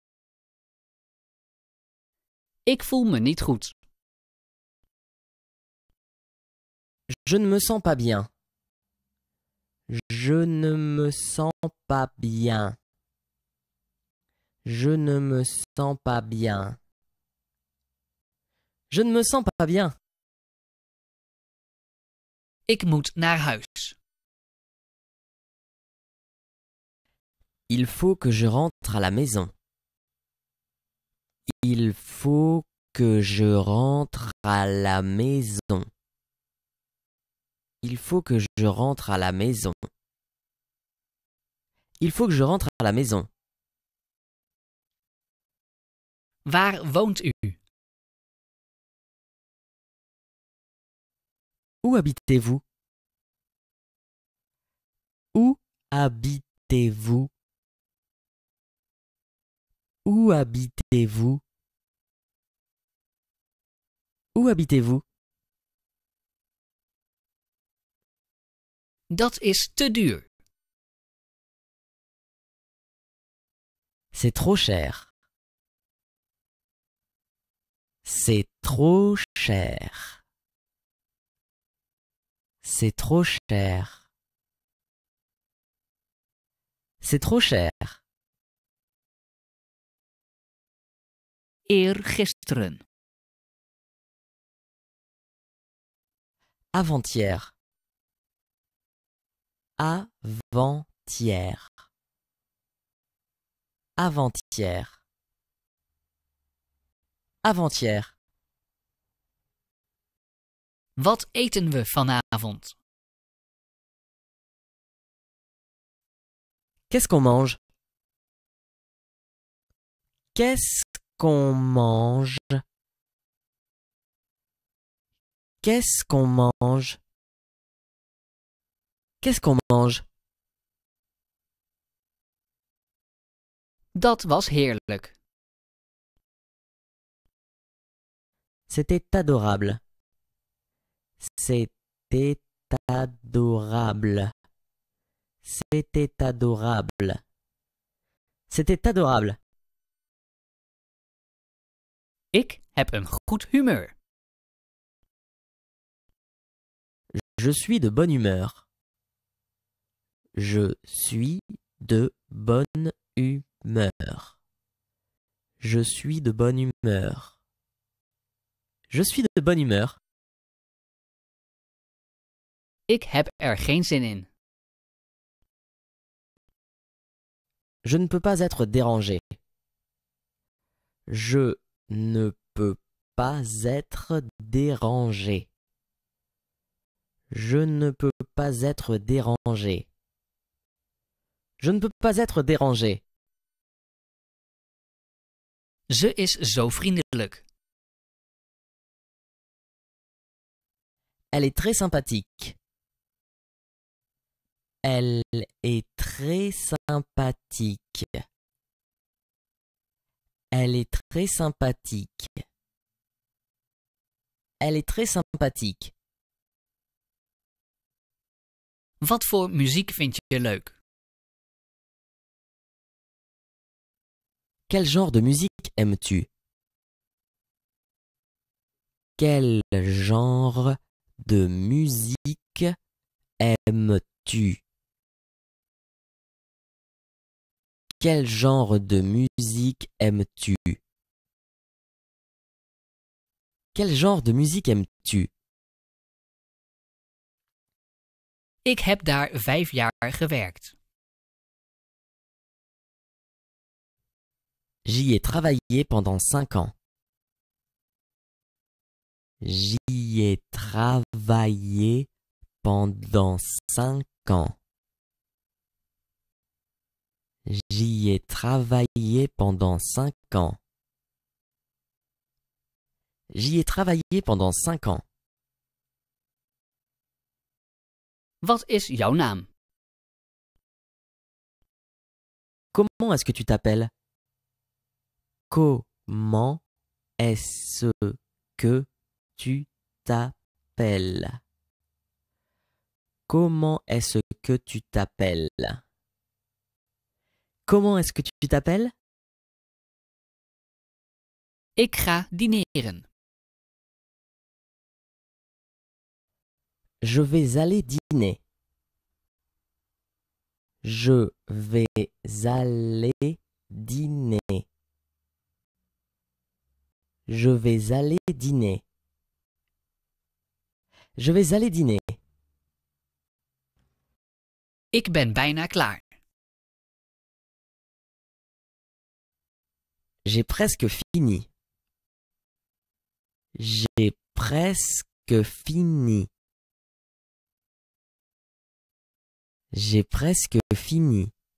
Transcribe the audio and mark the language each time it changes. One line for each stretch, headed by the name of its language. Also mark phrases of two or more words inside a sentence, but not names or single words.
Dutch: Ik voel me niet goed.
French: Je ne me sens pas bien. Je ne me sens pas bien. Je ne me sens pas bien. Je ne me sens pas bien.
Dutch: Ik moet naar huis.
French: Il faut que je rentre à la maison. Il faut que je rentre à la maison. Il faut que je rentre à la maison. Il faut que je rentre à la maison.
Dutch: Waar woont u?
French: Où habitez-vous? Où habitez-vous? Où habitez-vous? Où habitez-vous?
Dutch: Dat is te duur.
French: C'est trop cher. C'est trop cher. C'est trop cher. C'est trop cher.
Dutch: Eergisteren.
French: Avant-hier. Avant-hier. Avant-hier. Avant-hier.
Dutch: Wat eten we vanavond?
French: Qu'est-ce qu'on mange? Qu'est-ce qu'on mange? Qu'est-ce qu'on mange? Qu'est-ce qu'on mange?
Dutch: Dat was heerlijk.
French: C'était adorable. C'était adorable. C'était adorable. C'était adorable.
Dutch: Ik heb een goed humeur.
French: Je suis de bonne humeur. Je suis de bonne humeur. Je suis de bonne humeur. Je suis de bonne humeur.
Dutch: Ik heb er geen zin in.
French: Je ne peux pas être dérangé. Je ne peux pas être dérangé. Je ne peux pas être dérangé. Je ne peux pas être dérangé.
Dutch: Ze is zo vriendelijk.
French: Elle est très sympathique. Elle est très sympathique. Elle est très sympathique. Elle est très sympathique.
Dutch: Wat voor muziek vind je leuk?
French: Quel genre de musique aimes-tu? Quel genre de musique aimes-tu? Quel genre de musique aimes-tu? Quel genre de musique aimes-tu?
Dutch: Ik heb daar 5 jaar gewerkt.
French: J'y ai travaillé pendant 5 ans. J'y ai travaillé pendant 5 ans. J'y ai travaillé pendant 5 ans. J'y ai travaillé pendant 5 ans.
Dutch: Wat is jouw naam?
French: Comment est-ce que tu t'appelles? Comment est-ce que tu t'appelles? Comment est-ce que tu t'appelles? Comment est-ce que tu t'appelles?
Dutch: Ik ga dineren.
French: Je vais aller dîner. Je vais aller dîner. Je vais aller dîner. Je vais aller dîner.
Dutch: Ik ben bijna klaar.
French: J'ai presque fini. J'ai presque fini. J'ai presque fini.